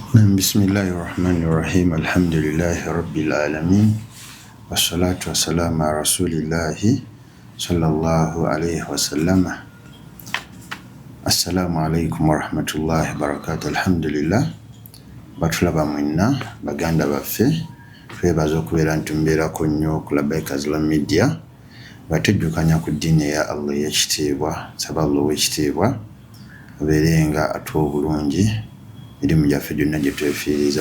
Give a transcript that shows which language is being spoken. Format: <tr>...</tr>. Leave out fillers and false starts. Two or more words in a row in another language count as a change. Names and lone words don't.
<ar>بسم الله الرحمن الرحيم الحمد لله رب العالمين. والصلاة والسلام على رسول الله صلى الله عليه وسلم. السلام عليكم ورحمة الله وبركاته. Alhamdulillah.</ar> <lg>Batulaba mwenna baganda baffe twebaza okubeera ntumbeerako nnyo okulaba Ekazula Media batujjukanya ku ddiini ya Allah ey'ekitiibwa. Nsaba Allah ow'ekitiibwa abeerenga atuwa obulungi mirimu gyaffe gyonna gye twefiiriza.</lg>